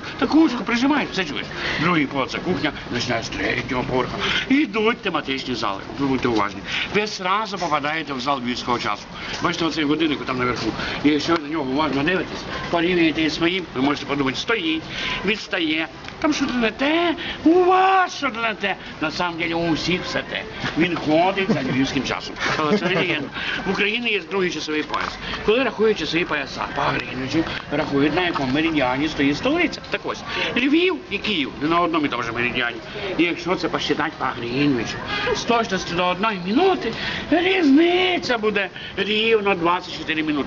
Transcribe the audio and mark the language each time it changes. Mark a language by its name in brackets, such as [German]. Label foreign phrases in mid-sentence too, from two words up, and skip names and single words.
[Ukrainian] Таку очку прижимають, все чуєш. Другий поверх – це кухня, починає з третього поверха. Йдуть тематичні зали. Ви будьте уважні. Ви одразу попадаєте в зал львівського часу. Бачите, оцей годинник там наверху. І якщо ви на нього уважно дивитесь, порівнюєте із своїм, ви можете подумати, стоїть, відстає. Там що-то не те, у вас що-то не те. [Russian] На самом деле [Ukrainian] у всіх все те. Він ходить за львівським часом. Але це легенда. В Україні є другий часовий пояс. Коли рахують часові пояса по Гринвічу, рахують, на якому меридіані стоїть столиця. Так ось, Львів і Київ не на одному і тому ж меридіані. І якщо це посчитати по Гринвічу, з точності до 1 минути, різниця буде рівно 24 минути.